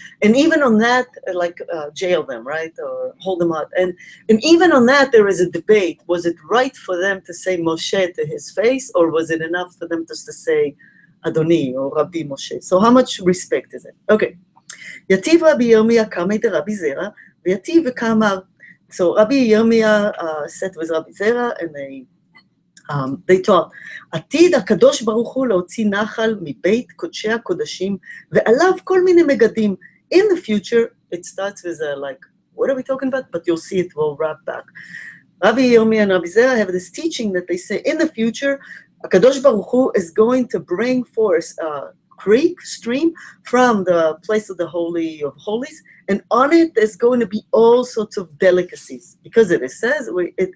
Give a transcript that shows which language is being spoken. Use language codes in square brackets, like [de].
[en] And even on that, jail them, right? Or hold them out. And even on that, there is a debate. Was it right for them to say Moshe to his face, or was it enough for them just to say Adoni or Rabbi Moshe? So how much respect is it? [arc] Okay. Yativ Rabbi Yirmiyah kamei de Rabbi Zera, v'yativ v'kamar. [en] So Rabbi Yirmiyah sat with Rabbi Zera, and they taught, [he] עתיד הקדוש ברוך הוא להוציא נחל מבית קודשי הקודשים, ועליו כל מיני מגדים. [en] In the future, it starts with what are we talking about? But you'll see it will wrap back. Rabbi Yirmiyah and Rabbi Zera have this teaching that they say, in the future, Akadosh Baruch Hu is going to bring forth a creek, stream, from the place of the Holy of Holies, and on it there's going to be all sorts of delicacies, because it is said, in